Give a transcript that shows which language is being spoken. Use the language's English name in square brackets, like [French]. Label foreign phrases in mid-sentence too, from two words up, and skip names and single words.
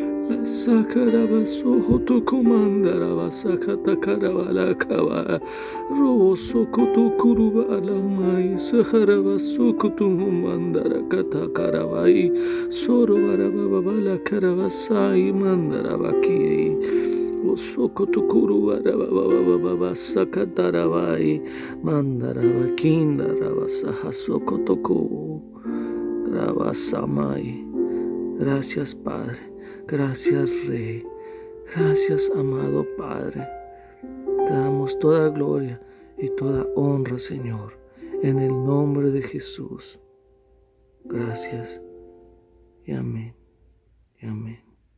[Spanish] La sacaraba soho to comandaraba sakatakaraba la kaba robo soko to kuruba la mai saharaba soko to mandara katakarabai soro baraba la karavasai mandaraba ki o soko to kuruba baba sakatarabai mandaraba kindaraba sahasoko to ko grabasamai. Gracias, Padre. Gracias, Rey. Gracias, amado Padre. Te damos toda gloria y toda honra, Señor, en el nombre de Jesús. Gracias y amén. Y amén.